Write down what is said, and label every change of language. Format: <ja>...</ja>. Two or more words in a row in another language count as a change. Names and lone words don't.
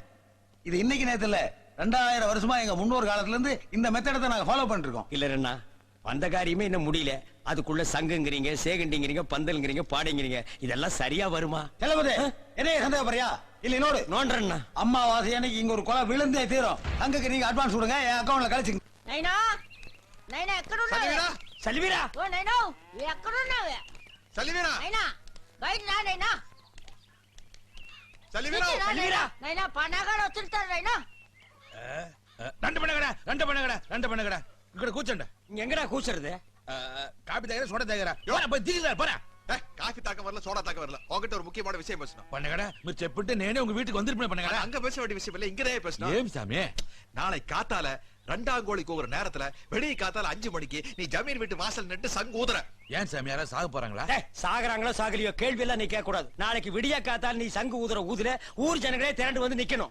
<ta>இது இன்னைக்கு நேரத்துல 2000 வருஷமா எங்க முன்னோர் காலத்துல இருந்து இந்த மெத்தடத்தை நாங்க ஃபாலோ பண்ணிட்டு இருக்கோம். இல்லன்னா வந்த காரியமே இன்னும் முடியல. அதுக்குள்ள சங்குங்கிறீங்க, சேகண்டிங்கிறீங்க, பந்தல்ங்கிறீங்க, பாடைங்கிறீங்க. இதெல்லாம் சரியா வருமா? செல்லபதே, என்னைய சந்தேகப்படுறியா? இல்ல இன்னொரு நோன்றா அம்மாவாசை அன்னைக்கு இங்க ஒரு கொலை விழுந்தே தீரும். அங்கக்கு நீங்க அட்வான்ஸ் கொடுங்க, என் அக்கௌண்ட்ல கழிச்சுங்க.</ta> <te>నైనా నైనా ఎక్కడున్నావు సలివీరా సలివీరా ఓ నైనా ఎక్కడున్నావు సలివీరా నైనా బయట రా నైనా సలివీరా సలివీరా నైనా పనగాడు వచ్చుంటాడు నైనా</te> <ta>ரெண்டு பண்ணுங்கடா</ta> <te>ఇక్కడ కూర్చోండి.</te> <ta>இங்க எங்கடா கூச்சறது? காபி தகர சோடா தகர போய் தீக்குதார் போற. காஃபி தாக்க வரல, சோடா தாக்க வரல. உங்ககிட்ட ஒரு முக்கியமான விஷயம் பேசணும். பண்ணுங்கடா.</ta> <te>మీరు చెప్పుంటే నేనే</te> <ta>உங்க வீட்டுக்கு வந்திருப்பேன். பண்ணுங்கடா. அங்க பேச வேண்டிய விஷயம் இல்ல, இங்கதே பேசணும். ஏம் சாமி, நாளை காத்தால 2ஆம் கோழிக்கு ஒரு நேரத்துல வெளிய காத்தால 5 மணிக்கு நீ ஜமீன் வீட்டு வாசல் நின்று சங்கு ஊதுற. ஏன் சாமி யாரா சாக போறாங்களா? சாகுறாங்களோ சாகலையோ கேள்வி எல்லாம் நீ கேட்க கூடாது. நாளைக்கு விடியா காத்தால் நீ சங்கு ஊதுற ஊதுல ஊர் ஜனங்களே திரண்டு வந்து நிக்கணும்.</ta>